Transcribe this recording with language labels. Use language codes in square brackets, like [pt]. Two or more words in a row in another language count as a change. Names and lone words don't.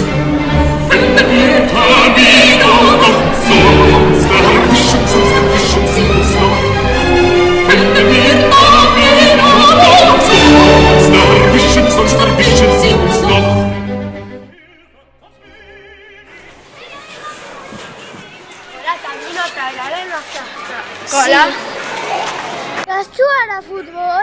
[de] Findet ihr Tamino kommt sonst erwischen sie uns noch. Findet ihr Tamino kommt sonst erwischen sie uns noch. [es] Hola, Tamino, te hablaré en nuestra Hola. ¿Vas a jugar a fútbol?